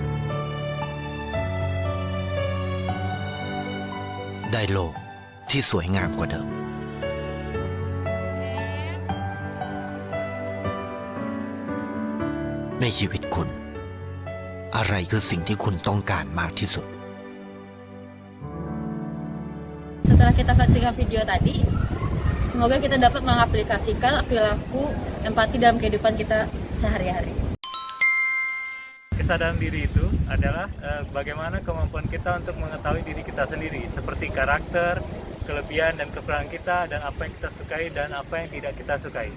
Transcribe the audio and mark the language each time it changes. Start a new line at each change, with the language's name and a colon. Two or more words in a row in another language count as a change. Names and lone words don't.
Thai: ได้โลกที่สวยงามกว่าเดิม ในชีวิตคุณ อะไรคือสิ่งที่คุณต้องการมากที่สุด
Indonesian: Setelah kita saksikan video tadi, semoga kita dapat mengaplikasikan perilaku empati dalam kehidupan kita sehari-hari. Kesadaran diri itu adalah bagaimana kemampuan kita untuk mengetahui diri kita sendiri, seperti karakter, kelebihan dan kekurangan kita, dan apa yang kita sukai dan apa yang tidak kita sukai.